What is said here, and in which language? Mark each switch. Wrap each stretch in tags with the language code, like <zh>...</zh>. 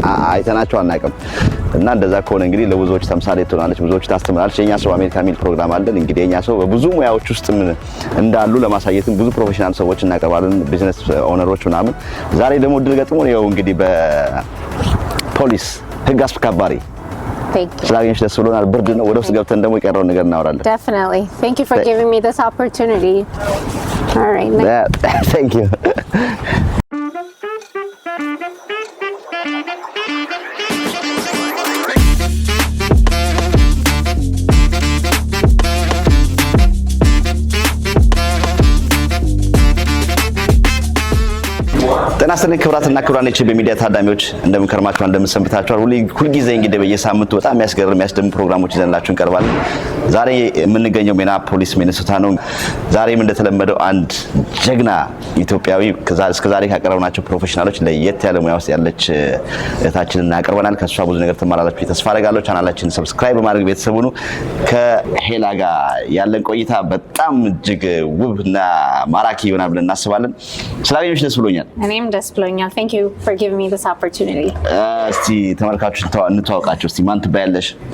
<am>አይተናቸው አናውቅም እና እንደዛ ከሆነ እንግዲህ ለብዙዎች ተምሳሌት ትሆናለች ብዙዎች ታስተምራለች የኛሰው አሜሪካ ሚል ፕሮግራም አለን እንግዲህ የኛሰው በብዙ ሙያዎች ውስጥ እንዳሉ ለማሳየትም ብዙ ፕሮፌሽናል ሰዎች እናቀርባለን ቢዝነስ ኦነሮች ምናምን ዛሬ ደግሞ ድል ገጥሞን ይኸው እንግዲህ በፖሊስ ህግ አስከባሪ ስላገኘሽ ደስ ብሎናል ብርድ ነው ወደ ውስጥ ገብተን ደግሞ የቀረውን ነገር እናወራለን</am> <en>Definitely thank you for giving me this opportunity all right thank you</en> <am>ጤና ይስጥልኝ ክብራትና ክብራን በሚዲያ ታዳሚዎች እንደምንከርማችሁ እንደምንሰንብታችኋል ሁሉ ጊዜ እንግዲህ በየሳምንቱ በጣም የሚያስደምም ፕሮግራሞች ይዘንላችሁ እንቀርባለን ዛሬ የምንገኘው ሚኒያፖሊስ ሚኔሶታ ነው ዛሬም እንደተለመደው አንድ ጀግና ኢትዮጵያዊ እስከዛሬ ካቀረብናቸው ፕሮፌሽናሎች ለየት ያለ ሙያ ውስጥ ያለች እህታችንን እናቀርበናል ከሷ ብዙ ነገር ትማራላችሁ ተስፋ አደርጋለሁ ቻናላችንን ሰብስክራይብ በማድረግ ቤተሰብ ሁኑ ከሄላ ጋር ያለን ቆይታ በጣም እጅግ ውብና ማራኪ ይሆናል ብለን እናስባለን ስላገኘሽ ደስ ብሎኛል እኔም ደስ ብሎኛል</am> <en>thank you for giving me this opportunity</en> <am>እስቲ ተመልካቾች እንተዋወቃችሁ እስቲ ማን ትባያለሽ</am>